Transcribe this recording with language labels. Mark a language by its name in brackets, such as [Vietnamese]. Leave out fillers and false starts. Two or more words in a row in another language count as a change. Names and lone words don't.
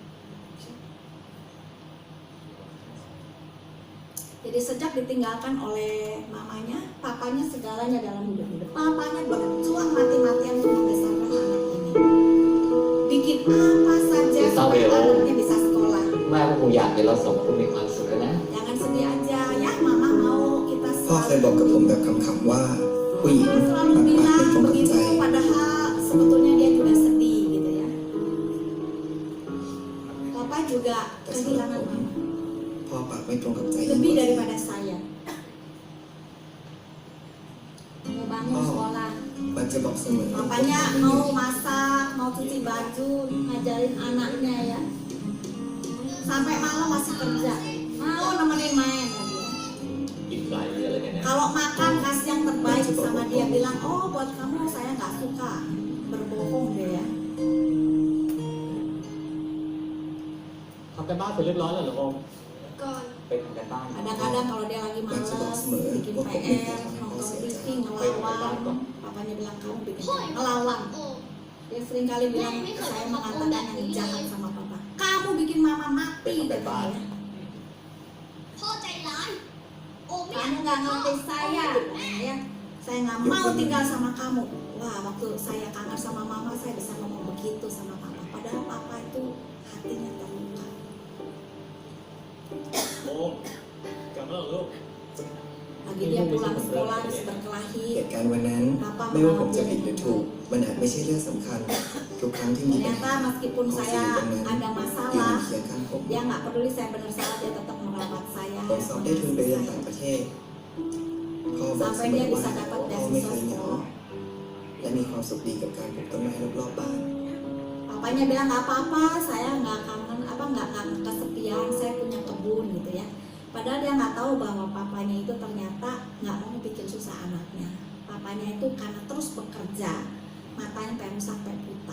[Indonesian] Jadi sejak ditinggalkan oleh mamanya, papanya segalanya dalam hidup. Papanya berjuang mati-matian untuk membesarkan anak ini. Bikin apa saja supaya anaknya bisa sekolah. [Thai] แม่ก็คงอยากเห็นเราสองคนมีความสุขนะ [Indonesian] Jangan sedih aja ya, mama mau kita [Thai] พ่อเคยบอกกับผมแบบขำๆว่าผู้หญิง [Indonesian] Mama [Thai] ปาก [Indonesian] selalu [Thai] ไม่ [Indonesian] bilang [Thai] ตรงกับ [Indonesian] begitu, [Thai] ใจ [Indonesian] padahal sebetulnya dia juga sedih gitu ya. Papa juga kehilangan mama. [Thai] พ่อปากไม่ตรงกับใจ [Indonesian] Lebih daripada saya. Mau bangun sekolah, [Thai] มาจะบอกเสมอ [Indonesian] Papanya mau masak, mau cuci baju, ngajarin anaknya ya. Sampai malam masih kerja, mau nemenin main lagi ya. [Thai] กินไก่อะไรกันเนี่ย [Indonesian] Kalau makan kasih yang terbaik sama dia, bilang oh buat kamu saya nggak suka, berbohong dia ya. [Thai] ทำกันบ้านเสร็จเรียบร้อยแล้วเหรอโอม ก่อน ไปทำกันบ้าน [Indonesian] Kadang-kadang kalau dia lagi malas, bikin PR, nonton TV, ngelawan, papanya bilang kamu bikin [Thai] พ่อ [Indonesian] PR, ngelawan. โอ้ Dia sering kali bilang saya mengatakan yang jahat sama papa. Kamu bikin mama mati katanya. [Thai] พ่อใจร้ายโอ้ไม่อยาก [Indonesian] Kamu nggak ngerti saya, ya. Saya nggak mau tinggal sama kamu. Wah, waktu saya kangen sama mama, saya bisa ngomong begitu sama papa. Padahal papa itu hatinya terluka. [Thai] โอมกลับมาแล้วเหรอลูก [Indonesian] Lagi dia pulang sekolah habis [Thai] เห [Indonesian] berkelahi. [Thai] ตุการณ์วันนั้น ไม่ว่าผมจะผิดหรือถูก มันอาจไม่ใช่เรื่องสำคัญ ทุกครั้งที่มีปัญหา [Indonesian] Ternyata meskipun [Thai] ผมจะ [Indonesian] saya [Thai] อยู่ตรงนั้น [Indonesian] ada [Thai] ยืน [Indonesian] masalah, [Thai] เคียงข้างผม [Indonesian] dia nggak peduli saya benar salah, dia tetap merawat saya. [Thai] ผมสอบได้ทุนไปเรียนต่างประเทศพ่อบอกเส [Indonesian] Sampai [Thai] ม [Indonesian] dia [Thai] อว่า [Indonesian] bisa dapat [Thai] พ่อไม่เค [Indonesian] beasiswa [Thai] ยเหงา [Indonesian] sekolah. [Thai] และมีความสุขดีกับการปลูกต้นไม้รอบๆบ้าน [Indonesian] Papanya bilang nggak apa-apa, saya nggak kangen nggak kesepian, saya punya kebun gitu ya. Padahal dia nggak tahu bahwa papanya itu ternyata nggak mau bikin susah anaknya. Papanya itu karena terus bekerja, matanya pengen sampai buta.